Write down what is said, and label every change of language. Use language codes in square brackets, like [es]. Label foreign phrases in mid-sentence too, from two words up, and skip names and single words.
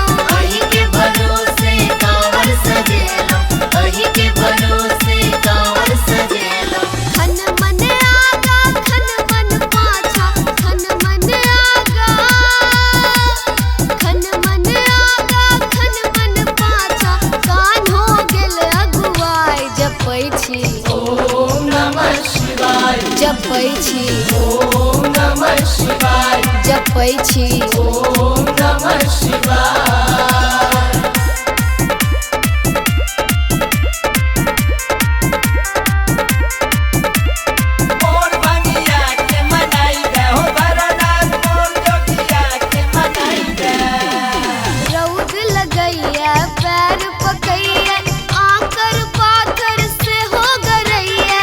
[mai] अहीं के भरोसे कांवर सजेलो, अहीं के भरोसे कांवर सजेलो। खन मन आगा खन मन पाछा खन मन आगा खन मन आगा खन मन पाछा कान हो गेल अगुआई जपै छी [sa] ओम नमः शिवाय, [mai] जपै छी [sa] ओम नमः शिवाय, [mai] जपै छी [sa] ओम नमः शिवाय। [mai] मोर बंगिया के मनाई बे हो भरनाथ, मोर जोगिया के मनाई बे। रौद लगैया पैर पकैया आकर पाथर से हो गरैया